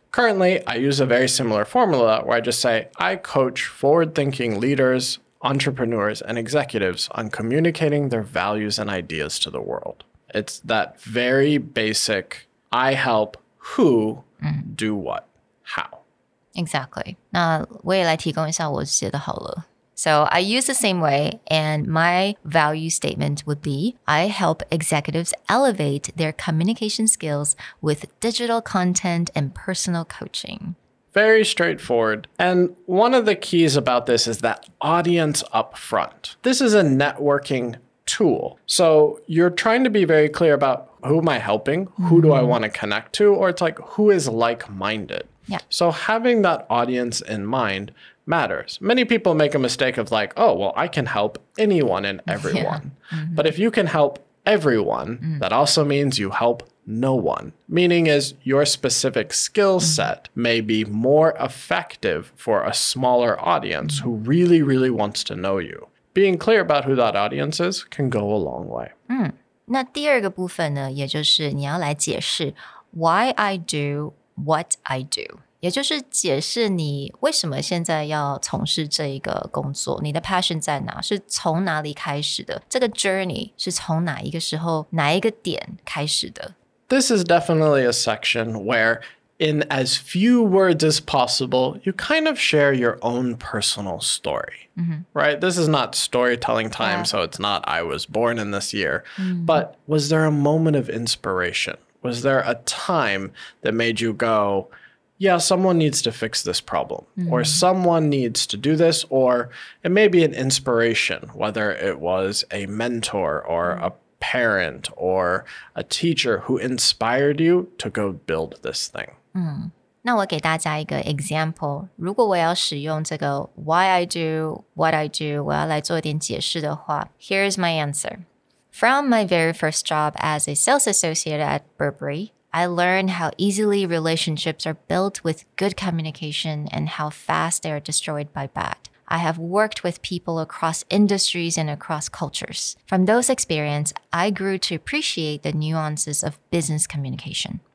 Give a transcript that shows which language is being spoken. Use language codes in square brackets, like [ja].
[en] Currently, I use a very similar formula where I just say, I coach forward-thinking leaders, entrepreneurs, and executives on communicating their values and ideas to the world. It's that very basic, I help who do what, how. Exactly. [zh] 那我也来提供一下我写的好了。 [en] So I use the same way, and my value statement would be, I help executives elevate their communication skills with digital content and personal coaching. Very straightforward. And one of the keys about this is that audience up front. This is a networking tool. So you're trying to be very clear about who am I helping? Who do I want to connect to? Or it's like, who is like-minded? Yeah. So having that audience in mind matters. Many people make a mistake of like, oh, well, I can help anyone and everyone. But if you can help everyone, that also means you help no one. Meaning is your specific skill set may be more effective for a smaller audience who really, really wants to know you. Being clear about who that audience is can go a long way. [zh] 那第二个部分呢，也就是你要来解释 [en] why I do what I do， [zh] 也就是解释你为什么现在要从事这一个工作，你的 passion 在哪，是从哪里开始的，这个 journey 是从哪一个时候，哪一个点开始的。 [en] This is definitely a section where in as few words as possible, you kind of share your own personal story, right? This is not storytelling time, so it's not I was born in this year, but was there a moment of inspiration? Was there a time that made you go, yeah, someone needs to fix this problem, or someone needs to do this, or it may be an inspiration, whether it was a mentor or a parent or a teacher who inspired you to go build this thing. [zh] 那我给大家一个 example， 如果我要使用这个 [en] why I do, what I do， [zh] 我要来做一点解释的话 [en] here's my answer. From my very first job as a sales associate at Burberry, I learned how easily relationships are built with good communication and how fast they are destroyed by bad. I have worked with people across industries and across cultures. From those experiences, I grew to appreciate the nuances of business communication.